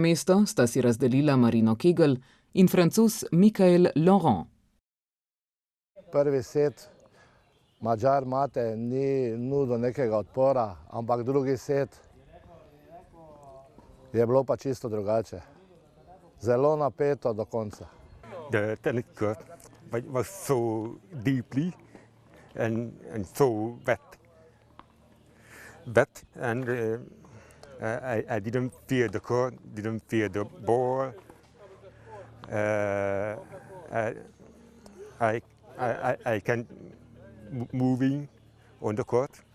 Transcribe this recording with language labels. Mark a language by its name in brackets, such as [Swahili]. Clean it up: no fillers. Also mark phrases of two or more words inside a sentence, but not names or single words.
[Slovenian] mesto sta si razdelila Marino Kegel in Francos Michael Laurent. Prvi set Madžar Mate ni nudil nekega odpora, ampak drugi set je bilo pa čisto drugače. Zelo napeto do konca. [English] The tennis court was so deeply and so wet and I didn't fear the court, didn't fear the ball. I can moving on the court.